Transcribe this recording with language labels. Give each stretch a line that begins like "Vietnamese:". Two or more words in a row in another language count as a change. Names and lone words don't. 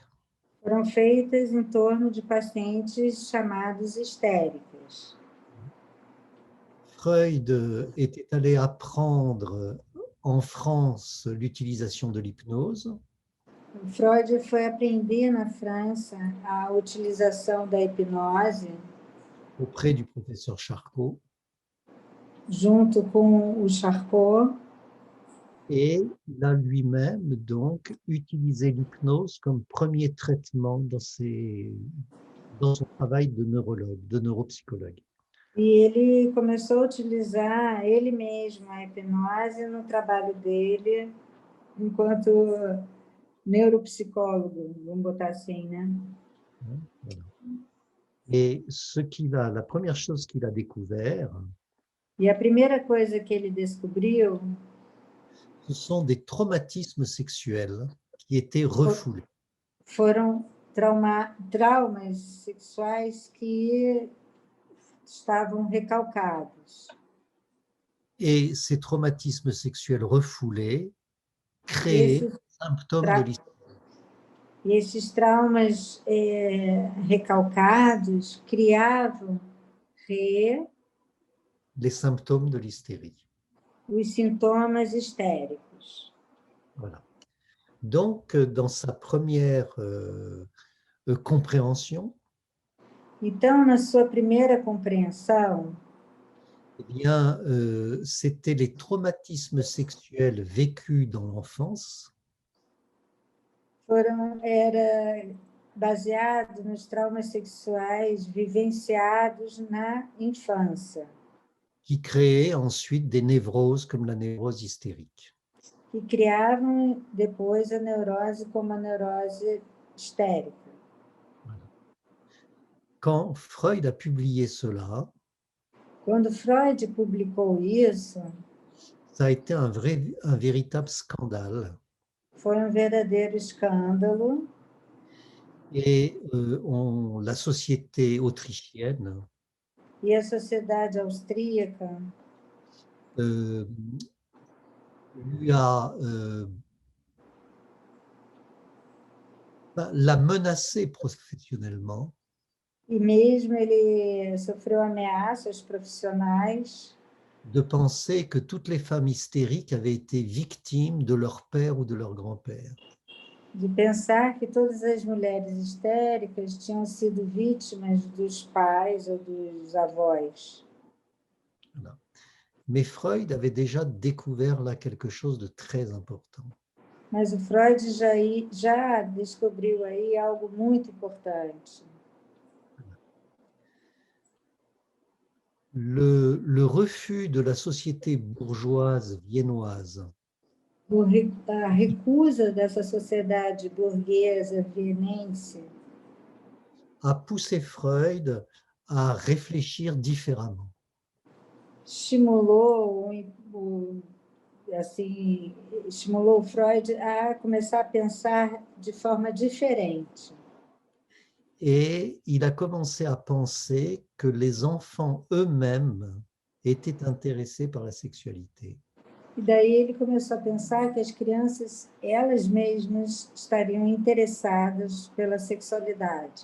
Portuguese: foram feitas em torno de pacientes chamados histéricas.
French: Freud était allé apprendre en France l'utilisation de l'hypnose.
Portuguese: Freud foi aprender na França a utilização da hipnose
French: auprès du professeur Charcot.
Portuguese: junto com o Charcot.
French: Et il a lui-même donc utilisé l'hypnose comme premier traitement dans son travail de neurologue, de neuropsychologue.
Portuguese: E ele começou a utilizar ele mesmo a hipnose no trabalho dele enquanto neuropsicólogo, vamos botar assim, né?
French: Voilà. Et la première chose qu'il a découvert,
Portuguese: E a primeira coisa que ele descobriu
French: ce sont des traumatismes sexuels qui étaient refoulés.
Portuguese: foram traumas sexuais que estavam recalcados.
French: Et ces traumatismes sexuels refoulés
Portuguese: E
French: créaient
Portuguese: esses,
French: des symptômes de tra l'hystérie.
Portuguese: e esses traumas recalcados criavam
French: Les symptômes de l'hystérie.
Portuguese: os sintomas histéricos.
French: Voilà. Donc, dans sa première compréhension,
Portuguese: Então, na sua primeira compreensão,
French: eh bien, c'était les traumatismes sexuels vécus dans l'enfance
Portuguese: era baseado nos traumas sexuais vivenciados na infância,
French: qui créaient ensuite des névroses comme la névrose hystérique.
Portuguese: que criavam depois a neurose como a neurose histérica.
French: Voilà. Quand Freud a publié cela,
Portuguese: Quando Freud publicou isso,
French: ça a été un véritable scandale.
Portuguese: foi verdadeiro escândalo
French: Et la société autrichienne
Portuguese: e a sociedade austríaca
French: lui a l'a menacé professionnellement
Portuguese: e mesmo ele sofreu ameaças profissionais
French: de penser que toutes les femmes hystériques avaient été victimes de leur père ou de leur grand-père.
Portuguese: de pensar que todas as mulheres histéricas tinham sido vítimas dos pais ou dos avós.
French: Voilà. Mais Freud avait déjà découvert là quelque chose de très important.
Portuguese: Mas o Freud já descobriu aí algo muito importante.
French: Le refus de la société bourgeoise viennoise
Portuguese: A recusa dessa sociedade burguesa vienense
French: a poussé Freud à réfléchir différemment.
Portuguese: estimulou assim, estimulou Freud a começar a pensar de forma diferente.
French: Et il a commencé à penser que les enfants eux-mêmes étaient intéressés par la sexualité.
Portuguese: E daí ele começou a pensar que as crianças, elas mesmas, estariam interessadas pela sexualidade.